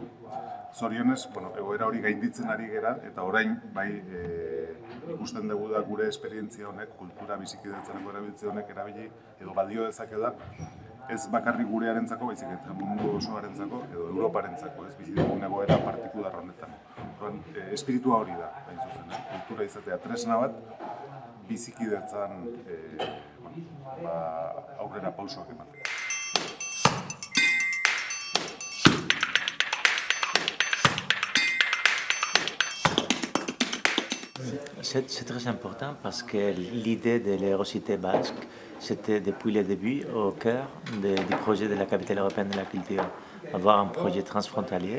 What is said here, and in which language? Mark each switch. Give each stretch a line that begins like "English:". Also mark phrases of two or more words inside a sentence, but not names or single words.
Basque: Zorionez, egoera hori gainditzen ari gera, eta orain ikusten dugu da gure esperientzia honek, kultura bizikidetzaneko erabiltze honek erabili edo balio dezakela, ez bakarrik gurearentzako, baizik eta mundu osoarentzako edo Europarentzako, ez bizi dugun egoera partikular honetan. Espiritua hori da, hain zuzen, kultura izatea tresna bat, bizikidetzan aurrera pausoak ematea.
French: C'est très important parce que l'idée de l'Eurocité basque, c'était depuis le début au cœur du projet de la capitale européenne de la culture, avoir un projet transfrontalier.